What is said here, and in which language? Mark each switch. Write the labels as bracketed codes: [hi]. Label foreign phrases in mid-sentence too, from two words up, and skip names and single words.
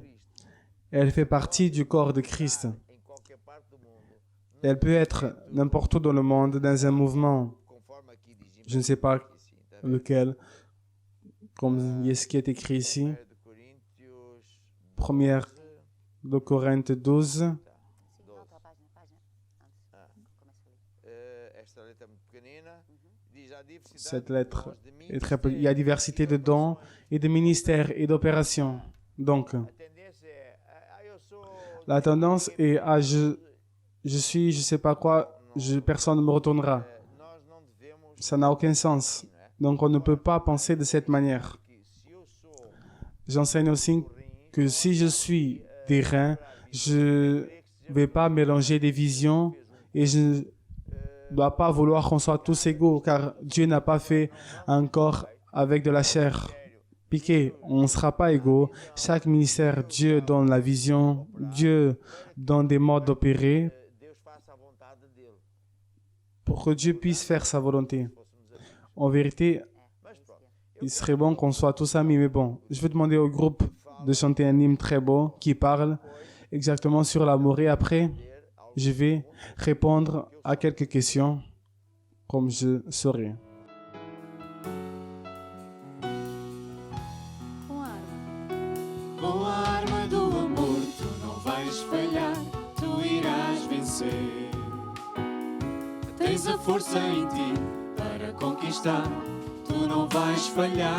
[fr] Elle fait partie du corps de Christ. Elle peut être n'importe où dans le monde, dans un mouvement. Je ne sais pas lequel, comme ce qui est écrit ici. Première de Corinthe 12. [pt] Sim, na outra página, antes. Começa ali. Esta letra é muito pequenina. Diz a diversidade [fr] Cette lettre de est très peu. Il y a diversité de dons et de ministères et d'opérations. Donc, [pt] A tendência é, eu sou [fr] la tendance est à je suis, je sais pas quoi, personne ne me retournera. [pt] nós não devemos [fr] Ça n'a aucun sens. Donc, on ne peut pas penser de cette manière. [pt] que se eu sou [fr] J'enseigne aussi que si je suis des reins, je ne vais pas mélanger des visions et je ne dois pas vouloir qu'on soit tous égaux car Dieu n'a pas fait un corps avec de la chair piquée. On ne sera pas égaux. Chaque ministère, Dieu donne la vision, Dieu donne des modes d'opérer [pt] Deus faça a vontade dele. [fr] pour que Dieu puisse faire sa volonté. En vérité, il serait bon qu'on soit tous amis, mais bon, je vais demander au groupe de chanter un hymne très beau qui parle exactement sur l'amour et après, je vais répondre à quelques questions comme je saurai. [pt] Com a arma. Com a arma do amor tu não vais falhar, tu irás vencer. Tens a força em ti para conquistar, tu não vais falhar.